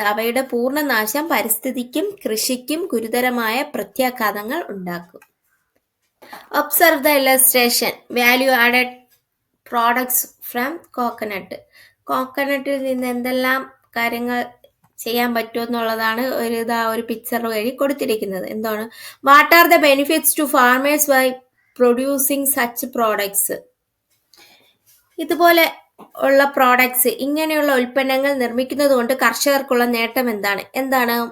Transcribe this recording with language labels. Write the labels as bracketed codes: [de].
[ml] അവയുടെ പൂർണ്ണനാശം പരിസ്ഥിതിക്കും കൃഷിക്കും ഗുരുതരമായ പ്രത്യാഘാതങ്ങൾ ഉണ്ടാക്കും. [en] Observe the illustration. Value added products from coconut. [ml] കോക്കനട്ടിൽ നിന്ന് എന്തെല്ലാം കാര്യങ്ങൾ ചെയ്യാൻ പറ്റുമെന്നുള്ളതാണ് ഒരു പിക്ചർ വഴി കൊടുത്തിരിക്കുന്നത്. എന്താണ്? [en] What are the benefits to farmers by producing such products? [ml] ഇതുപോലെ ഉള്ള പ്രോഡക്ട്സ്, ഇങ്ങനെയുള്ള ഉൽപ്പന്നങ്ങൾ നിർമ്മിക്കുന്നത് കൊണ്ട് കർഷകർക്കുള്ള നേട്ടം എന്താണ്?